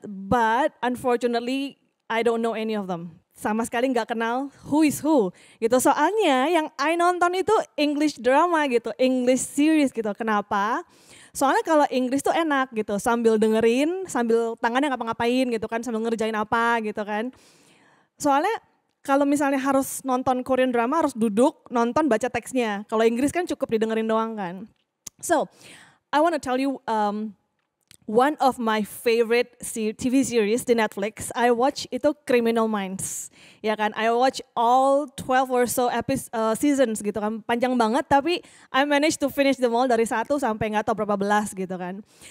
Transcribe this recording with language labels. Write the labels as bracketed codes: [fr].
[en] But unfortunately, I don't know any of them. [id] Sama sekali nggak kenal [en] who is who [id] gitu. Soalnya yang I nonton itu English drama gitu, English series gitu. Kenapa? Soalnya kalau English tuh enak gitu, sambil dengerin, sambil tangannya ngapa-ngapain gitu kan, sambil ngerjain apa gitu kan. Soalnya kalau misalnya harus nonton Korean drama harus duduk, nonton, baca teksnya. Kalau Inggris kan cukup didengerin doang kan. [en] So, I want to tell you one of my favorite TV series [id] di Netflix, [en] I watch itu Criminal Minds. [id] Ya kan, [en] I watch all 12 or so seasons [id] gitu kan, panjang banget tapi [en] I managed to finish them all [id] dari 1 sampai nggak tahu berapa belas gitu kan.